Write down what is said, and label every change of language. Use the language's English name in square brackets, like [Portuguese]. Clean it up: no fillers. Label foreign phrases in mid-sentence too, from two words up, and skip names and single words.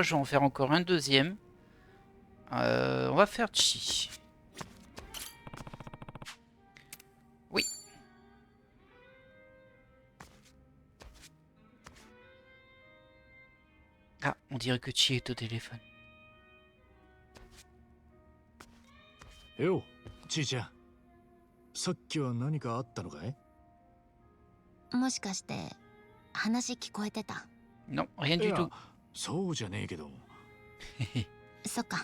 [French] Je vais en faire encore un deuxième. On va faire Chi. Oui. Ah, on dirait que Chi est au téléphone. [Japanese] よう、ちいちゃん。さっきは何かあったのかい？もしかして話聞こえてた？ [French] Non, rien [Japanese] い [French] du [Japanese] や [French] tout. [Japanese] そうじゃねえけど。そっか。